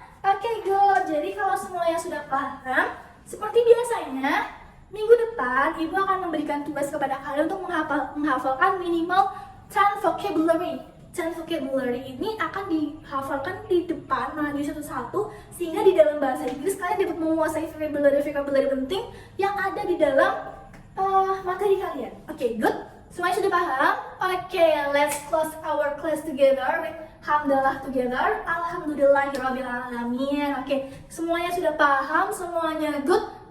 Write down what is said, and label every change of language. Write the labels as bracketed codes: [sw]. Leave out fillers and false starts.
[id] Oke, good. Jadi kalau semuanya sudah paham, seperti biasanya, minggu depan Ibu akan memberikan tugas kepada kalian untuk menghafalkan minimal 10 vocabulary. 10 vocabulary ini akan dihafalkan di depan melalui satu-satu, sehingga di dalam bahasa Inggris kalian dapat menguasai vocabulary penting yang ada di dalam materi kalian. Oke, good. Semuanya sudah paham? [en] Oke, let's close our class together with hamdalah together. [ar] Alhamdulillahirrabbilalamin. [id] Oke, semuanya sudah paham, semuanya good.